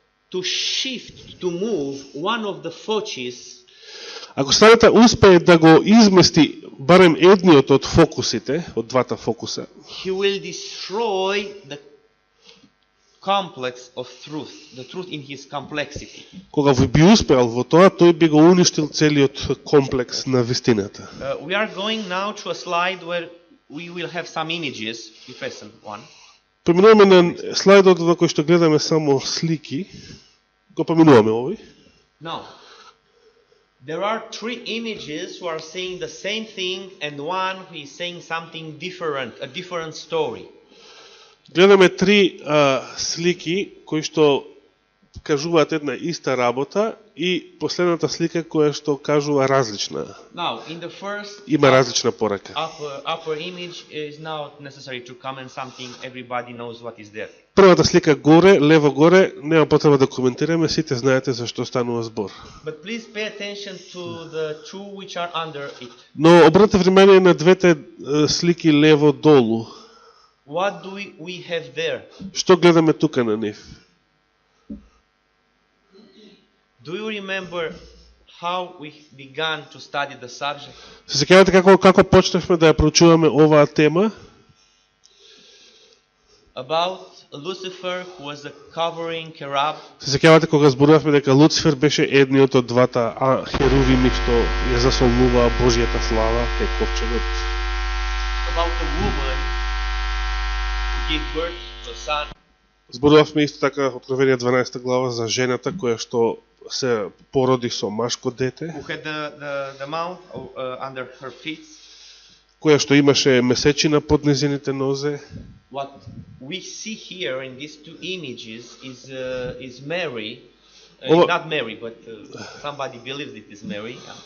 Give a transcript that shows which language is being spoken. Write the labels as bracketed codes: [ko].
[en] to shift, to move one of the focus, [mk] ако сатаната успее да го измести барем едниот од фокусите, од двата фокуса, [en] he will destroy the complex of truth, the truth in his complexity. [mk] кога би успеал во тоа, тој би го уништил целиот комплекс на вистината. [en] We are going now to a slide where we will have some images. The present one. [mk] Поминуваме на слайдот во кој што гледаме само слики. Го поминуваме овој. [en] Now, there are three images who are saying the same thing and one who is saying something different, a different story. [mk] Гледаме три слики кои што кажуваат една иста работа и последната слика која што кажува различна. [en] Now, in the first [mk] Има различна порака. [en] upper image is not necessary to comment something. Everybody knows what is there. [mk] Првата слика горе, лево горе, нема потреба да коментираме, сите знаете за што станува збор. [en] But please pay attention to the two which are under it. [mk] Но обрнете внимание на двете слики лево долу. [en] What do we have there? [mk] Што гледаме тука на нив? [en] Do you remember how we began to study the subject? [mk] Се сеќавате како почнавме да ја проучуваме оваа тема? [en] About Lucifer, who was a covering cherub. [mk] Се сеќавате кога зборувавме дека Луцифер беше едниот од двата херувими што ја засолнуваа Божјата слава кај ковчегот. [en] About a woman who gave birth to a son. [mk] Зборувавме исто така Откровение 12 глава за жената која што се породи со машко дете, [en] Who had the mouth under her feet. [mk] која што имаше месечина под незините нозе. [en] What we see here in these two images is Mary, not Mary, but somebody believes it is Mary.